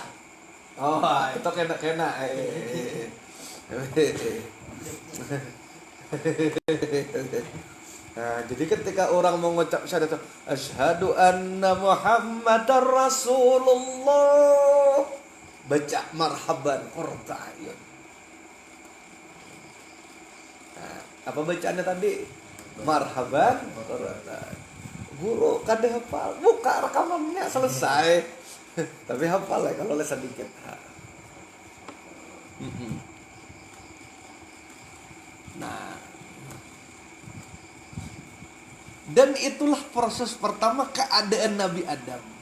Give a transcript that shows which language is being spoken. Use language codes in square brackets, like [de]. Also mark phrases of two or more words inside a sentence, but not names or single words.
[id] Oh, itu kena. Nah, jadi ketika orang mengucap syahadat [ar] أشهد أن محمدا رسول الله, [id] baca [ar] مرحبا قرة أعين. [id] Nah, apa bacaannya tadi? [ar] مرحبا قرة. [id] Guru kada hafal, buka rekamannya selesai. Tapi hafal ya kalau les sedikit. Nah, dan itulah proses pertama keadaan Nabi Adam.